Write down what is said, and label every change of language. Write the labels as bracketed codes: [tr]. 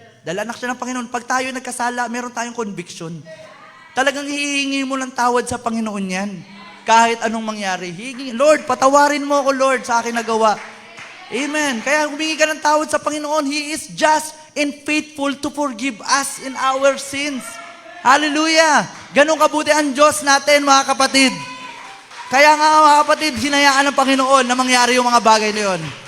[tl] Dahil anak siya ng Panginoon. Pag tayo nagkasala, meron tayong conviction. Talagang hihingi mo ng tawad sa Panginoon yan. Kahit anong mangyari. Lord, patawarin mo ako, Lord, sa akin nagawa. Amen. Kaya humingi ka ng tawad sa Panginoon. [en] He is just and faithful to forgive us in our sins. Hallelujah. [tl] Ganun kabuti ang Diyos natin, mga kapatid. Kaya nga, mga kapatid, hinayaan ng Panginoon na mangyari yung mga bagay na yun.